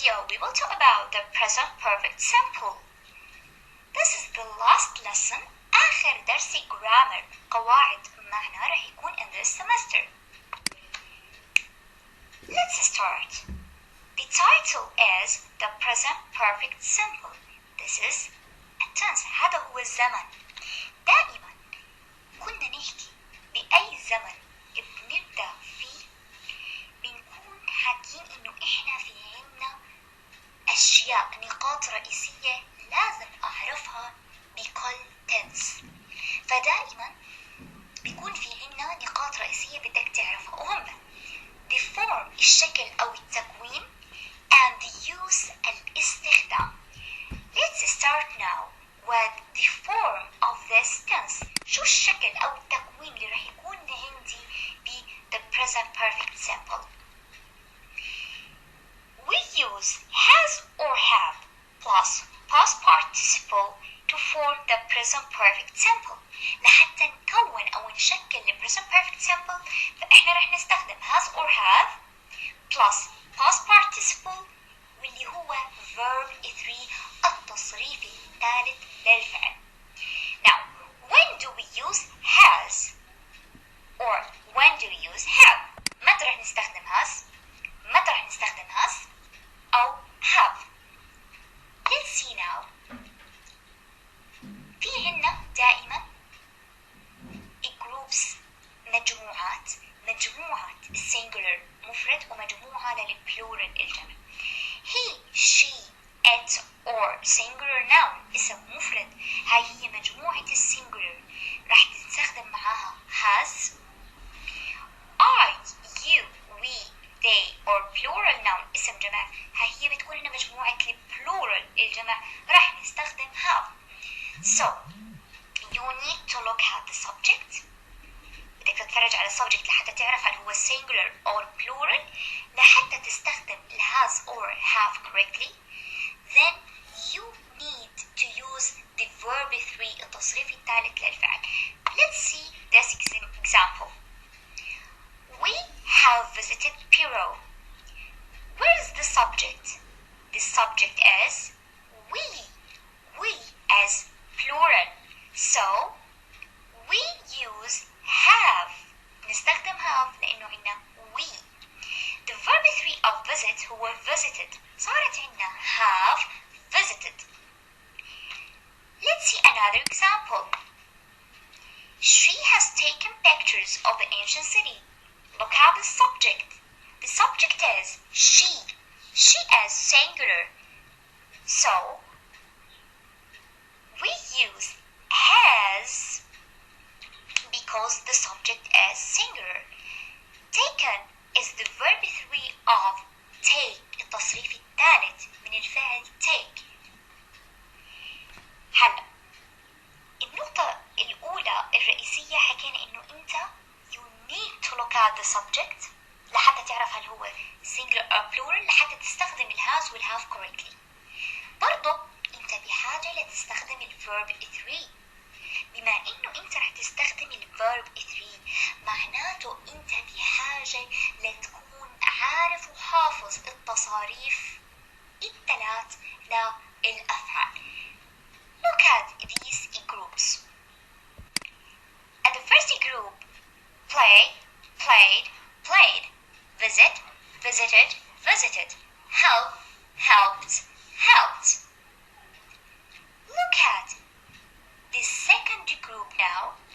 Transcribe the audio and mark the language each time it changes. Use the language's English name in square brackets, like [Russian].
[English] we will talk about the present perfect simple. This is the last lesson. [Arabic] آخر درس grammar قواعد معنا راح يكون [English] in this semester. Let's start. The title is the present perfect simple. This is a tense. [Arabic] هذا هو الزمن. دائما كنا نحكي بأي زمن بنبدأ فيه بنكون حاكين إنه إحنا في عنا أشياء نقاط رئيسية لازم أعرفها بكل tense. فدائما بيكون في عنا نقاط رئيسية بدك تعرفها وهم [English] the form [Arabic] الشكل أو التكوين [English] and the use [Arabic] الاستخدام. [English] Let's start now with the form of this tense. [Arabic] شو الشكل أو التكوين اللي راح يكون عندي ب the present perfect simple. [English] We use has or have plus past participle to form the present perfect simple. [Arabic] لحتى نكون أو نشكل ال present perfect simple فإحنا راح نستخدم [English] has or have plus past participle [Arabic] واللي هو verb 3 التصريف الثالث للفعل. [English] Now, when do we use has or when do we use have? [Arabic] متى راح نستخدم has؟ متى راح نستخدم has أو have؟ [English] Let's see now. [Arabic] في عنا دائما groups مجموعات singular مفرد ومجموعة للبلورال الجمع. [English] He, she, it or singular noun [Arabic] اسم مفرد. هاي هي مجموعة السنجولر راح تستخدم معاها has. [English] I, you, we, they or plural noun [Arabic] اسم جمع. هاي هي بتكون هنا مجموعة البلورال الجمع راح نستخدم have. [English] So you need to look at the subject. [Arabic] بدك تتفرج على subject لحتى تعرف هل هو [English] singular or plural [Arabic] لحتى تستخدم ال [English] has or have correctly. Then you need to use the verb 3 [Arabic] التصريف الثالث للفعل. [English] Let's see this example. We have visited Peru. Where is the subject? The subject is we. We as plural. So we use have. [Arabic] نستخدم have لأنه عندنا we. [English] The verb 3 of visit هو visited. [Arabic] صارت عندنا [English] have visited. Let's see another example. She has taken pictures of the ancient city. Look at the subject. The subject is she. She is singular. So we use has because the subject is singular. Taken is the verb 3 of take [Arabic] التصريف الثالث من الفعل [English] take. [Arabic] هلا النقطة الأولى الرئيسية حكينا إنه أنت [English] you need to look at the subject [Arabic] لحتى تعرف هل هو [English] singular or plural [Arabic] لحتى تستخدم ال has وال have correctly. برضو أنت بحاجة لتستخدم ال verb 3. بما إنه أنت رح تستخدم ال verb 3 معناته أنت بحاجة لتكون عارف وحافظ التصاريف الثلاث للأفعال. [English] Look at these groups. At the first group, play, played, played, visit, visited, visited, help, helped, helped. Look at the second group now.